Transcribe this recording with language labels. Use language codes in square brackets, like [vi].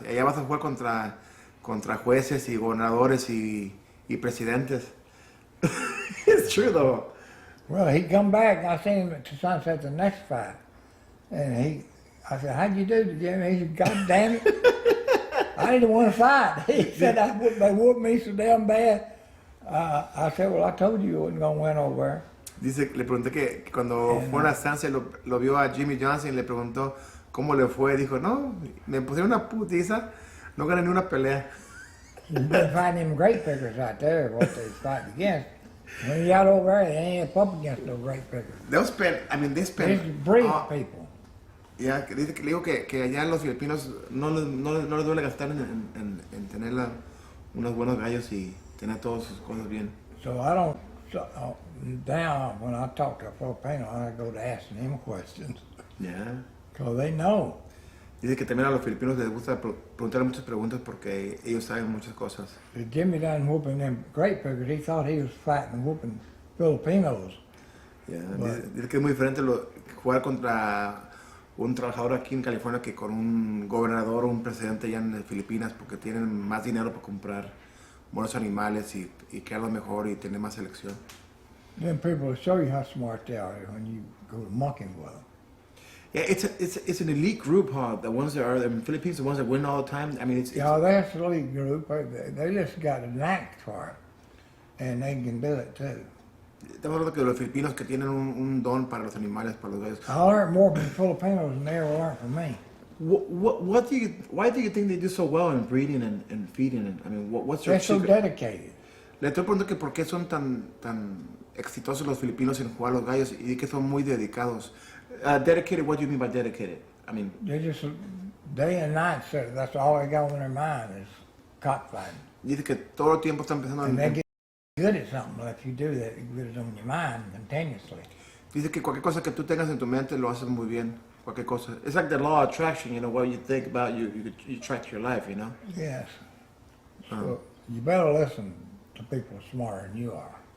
[es] Y allá vas a jugar contra jueces y gobernadores y presidentes. [en] It's true though. Well, he come back, and I seen him at the Sunset the next fight. And I said, how'd you do, Jimmy? He said, God damn it. I didn't want to fight. He said, they whooped me so damn bad. I said, well, I told you wasn't going to win over there. [es] Dice, le pregunté que cuando fue a una estancia lo vio a Jimmy Johnson y le preguntó cómo le fue. Dijo, no, me pusieron una putiza, no gané ni una pelea. [en] You've been fighting them grape pickers out there, what they fight against. When you're out over there, they ain't up against no grape pickers. They spend, These breed people. [es] Ya, dice que le digo que allá los filipinos no les duele gastar en tener unos buenos gallos y tener todas sus cosas bien. [en] So I don't, now when I talk to a Filipino, I go to asking them questions. Yeah. Because they know. [es] Dice que también a los filipinos les gusta preguntar muchas preguntas porque ellos saben muchas cosas. [en] If Jimmy done whooping them grape pickers, he thought he was fighting whooping Filipinos. Yeah. [es] Dice que es muy diferente jugar contra un trabajador aquí en California que con un gobernador o un presidente allá en Filipinas porque tienen más dinero para comprar buenos animales y criarlos mejor y tener más selección. [en] Then people will show you how smart they are when you go to monkeying with them. Yeah, it's an elite group, huh? The ones that are in the Philippines, the ones that win all the time. I mean, it's Yeah, that's the league group. They just got a knack for it, and they can do it too. [es] Estamos hablando que los filipinos que tienen un don para los animales, para los gallos. [en] I learned more from the Filipinos than they ever learned from me. Why do you think they do so well in breeding and feeding? And, I mean, what's their They're so secret? dedicated. [es] Le estoy preguntando que por qué son tan exitosos los filipinos en jugar a los gallos y que son muy dedicados. [en] Dedicated, what do you mean by dedicated? I mean, They just day and night. That's all they got on their mind is cockfighting. [es] dice que todo el tiempo están pensando [en] And they [es] en... [en] get good at something. If you do that, you get it on your mind continuously. [es] Dice que cualquier cosa que tú tengas en tu mente lo haces muy bien. Cualquier cosa. [en] It's like the law of attraction, you know, what you think about, you attract your life, you know? Yes. So you better listen to people smarter than you are.